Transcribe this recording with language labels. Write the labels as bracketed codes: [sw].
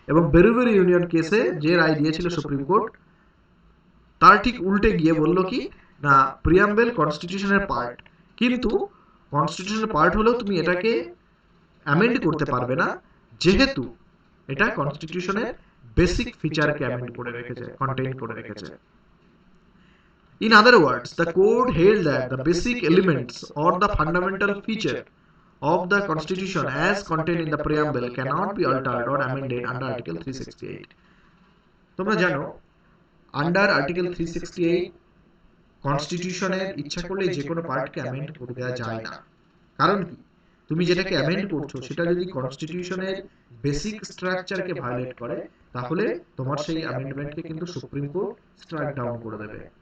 [bn] এবং বেরুবেরি ইউনিয়ন কেসে যে রায় দিয়েছিল সুপ্রিম কোর্ট, তার ঠিক উল্টে গিয়ে বলল কি না, প্রিয়াম্বল কনস্টিটিউশনের পার্ট, কিন্তু কনস্টিটিউশনের পার্ট হলেও তুমি এটাকে অ্যামেন্ড করতে পারবে না, যেহেতু এটা কনস্টিটিউশনের বেসিক ফিচারকে অ্যামেন্ড করে রেখেছে, কন্টেইন করে রেখেছে। [en] In other words, the court held that the basic elements or the fundamental feature of the constitution as contained in the preamble cannot be altered or amended under article 368. [bn] তোমরা জানো under article 368 কনস্টিটিউশনের ইচ্ছা করলে যে কোনো পার্টকে amend করে দেওয়া যায় না। কারণ কি, তুমি যেটাকে অ্যামেন্ড করছো সেটা যদি কনস্টিটিউশনের বেসিক স্ট্রাকচারকে ভায়োলেট করে, তাহলে তোমার সেই অ্যামেন্ডমেন্টকে কিন্তু সুপ্রিম কোর্ট স্ট্রাইক ডাউন করে দেবে।